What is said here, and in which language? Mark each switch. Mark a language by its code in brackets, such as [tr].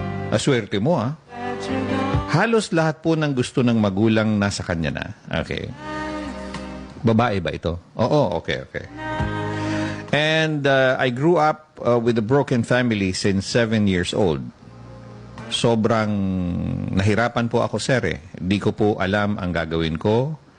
[tl] Aswerte mo Halos lahat po ng gusto ng magulang nasa kanya na. Okay. Babae ba ito? Oo, okay. [en] And I grew up with a broken family since 7 years old. [tl] Sobrang nahirapan po ako, sir. Di ko po alam ang gagawin ko.